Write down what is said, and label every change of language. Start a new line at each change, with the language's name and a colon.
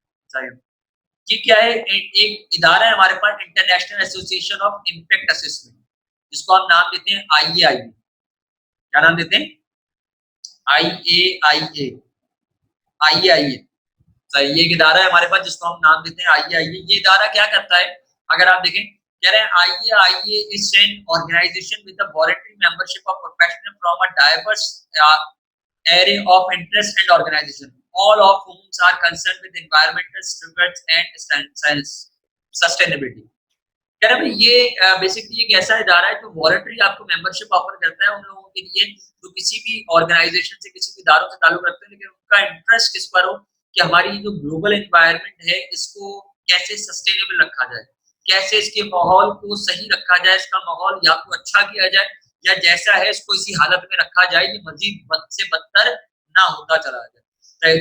Hindi: चाहिए ये क्या है, एक इदारा है हमारे पास, international association of impact assessment, जिसको हम नाम देते हैं IAIA। क्या नाम देते हैं? IAIA। ये एक इदारा है हमारे पास जिसको हम नाम देते हैं IAIA। ये इदारा क्या करता है, अगर आप देखें कह रहे हैं
English: IAIA is an organization with a voluntary membership of professionals from a diverse array of interests and organization, all of whom are concerned with environmental stewardship and sustainability.
Hindi: कह रहे हैं भाई ये बेसिकली एक ऐसा इदारा है जो वॉलंटरी आपको मेंबरशिप ऑफर करता है उन लोगों के लिए जो किसी भी ऑर्गेनाइजेशन से किसी भी इदारों से ताल्लुक रखते हैं, लेकिन उनका इंटरेस्ट किस पर हो कि हमारी जो ग्लोबल एनवायरनमेंट है इसको कैसे सस्टेनेबल रखा जाए, कैसे इसके माहौल को सही रखा जाए, इसका माहौल या तो अच्छा किया जाए या जैसा है इसको इसी हालत में रखा जाए कि मजीद बद से बदतर ना होता चला जाए।